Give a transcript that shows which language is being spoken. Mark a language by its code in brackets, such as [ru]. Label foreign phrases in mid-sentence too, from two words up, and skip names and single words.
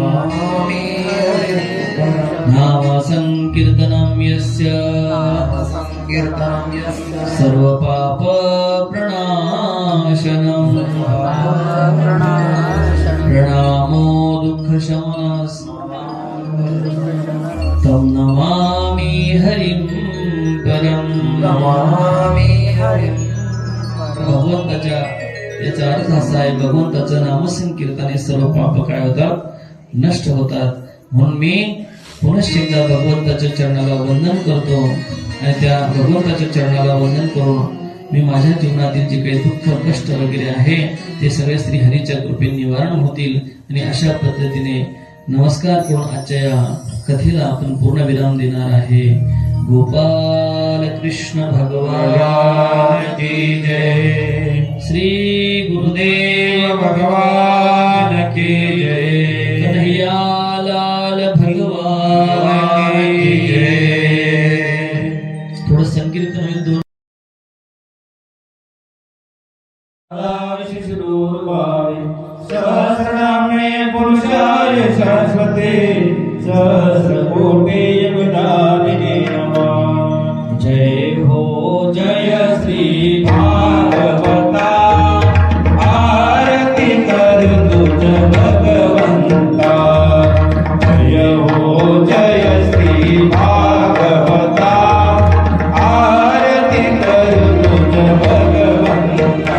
[sa] नाम संकीर्तनं यस्य सर्व पाप प्रणाशनं प्रणामो दुःख शमनस तं नमामि हरिं परम. [mr] भगवंताच्या याचा अर्थ असा आहे, भगवंताचं नामसंकीर्तनाने सर्व पाप काय होतात, नष्ट होतात. म्हणून मी पुनश्च एकदा भगवंताच्या चरणाला वंदन करतो आणि त्या भगवंताच्या चरणाला वंदन करून मी माझ्या जीवनातील जे काही दुःख कष्ट वगैरे आहे ते सगळे श्री हरीच्या कृपेने निवारण होतील. आणि अशा पद्धतीने नमस्कार करून आजच्या या कथेला आपण पूर्ण विराम देणार आहे. [hi] गोपाल कृष्ण भगवान की जय. श्री गुरुदेव भगवान की जय. कन्हैया लाल भगवान की जय. [mr] थोडं संकीर्तन होईल. दोन [sa] सहस्रनामे पुरुषाय सरस्वते सहस्रकोटि युगदारिणे नमः. [mr] जय हो जय श्री भागवता आरती कर तुझ भगवंता. जय हो जय श्री भागवता आरती कर तुझ भगवंता.